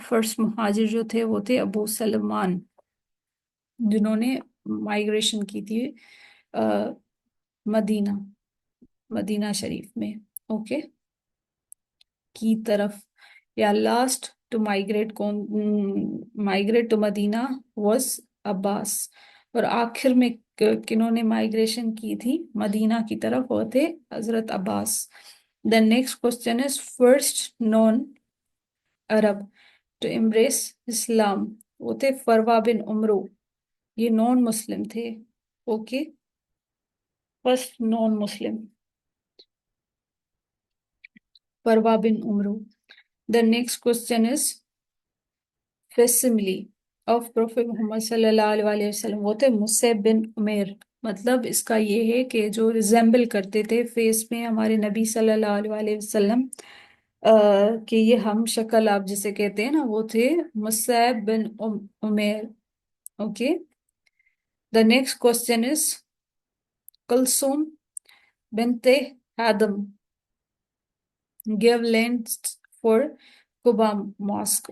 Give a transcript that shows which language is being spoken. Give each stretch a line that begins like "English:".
Urdu: First مہاجر جو تھے وہ تھے ابو سلمان جنہوں نے مائگریشن کی تھی مدینہ مدینہ شریف میں. اوکے. کی طرف.
English: یا last to migrate کون migrate to Madina was Abbas.
Urdu: اور آخر میں کنہوں نے مائگریشن کی تھی مدینہ کی طرف؟ وہ تھے حضرت عباس.
English: The next question is first known Arab to embrace Islam.
Urdu: وہ تھے فروا بن عمرو. یہ نان مسلم تھے. Okay.
English: First non Muslim Farwa بن Amr. The next question is facsimile of Prophet Muhammad صلی اللہ علیہ وسلم.
Urdu: وہ تھے مصعب بن عمیر. مطلب اس کا یہ ہے کہ جو ریزیمبل کرتے تھے فیس میں ہمارے نبی صلی اللہ علیہ وسلم کہ یہ ہم شکل آپ جسے کہتے ہیں نا وہ تھے مصعب بن Umair. Okay.
English: The next question is Kulsoom بنت Adam gave land for Quba mosque.